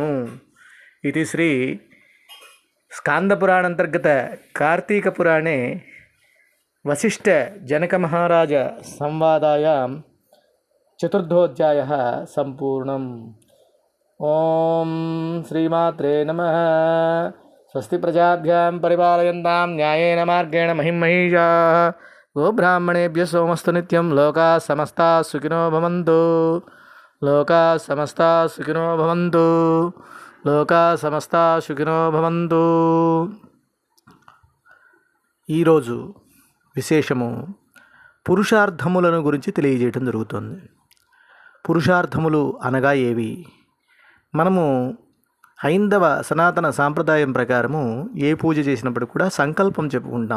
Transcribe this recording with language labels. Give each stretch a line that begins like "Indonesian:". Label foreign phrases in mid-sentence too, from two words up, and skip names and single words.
Sanskrit: ఇది శ్రీ స్కాందపురాణంతర్గత కార్తీక పురాణే వశిష్ఠ జనక మహారాజ సంవాదాయాం చతుర్థోధ్యాయः సంపూర్ణం. ఓం శ్రీమాత్రే నమః. స్వస్తి ప్రజాభ్యాం పరిపాలయంతాం న్యాయేన మార్గేణ మహిమహీషాః. గోబ్రాహ్మణేభ్యः సోమస్తు నిత్యం. లోకాः సమస్తాः సుఖినో భవంతు. లోకాः సమస్తాः సుఖినో భవంతు. లోకాः సమస్తాः సుఖినో భవంతు.
Telugu: ఈరోజు విశేషము పురుషార్థములను గురించి తెలియజేయటం జరుగుతుంది. పురుషార్థములు అనగా ఏవి? మనము హైందవ సనాతన సాంప్రదాయం ప్రకారము ఏ పూజ చేసినప్పుడు కూడా సంకల్పం చెప్పుకుంటాం.